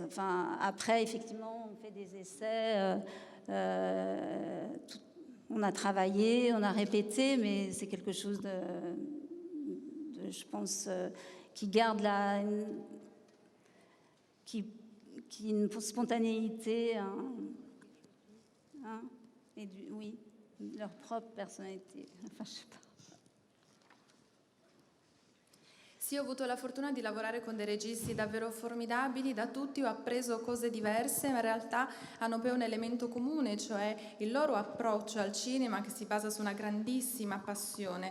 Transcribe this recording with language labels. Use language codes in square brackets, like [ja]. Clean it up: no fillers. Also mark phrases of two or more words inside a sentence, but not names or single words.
[fr] Enfin, après, effectivement, on fait des essais, on a travaillé, on a répété, mais c'est quelque chose je pense, qui garde une spontanéité, et oui, leur propre personnalité. Enfin, je sais pas. [it] Sì, ho avuto la fortuna di lavorare con dei registi davvero formidabili, da tutti ho appreso cose diverse, ma in realtà hanno poi un elemento comune, cioè il loro approccio al cinema che si basa su una grandissima passione.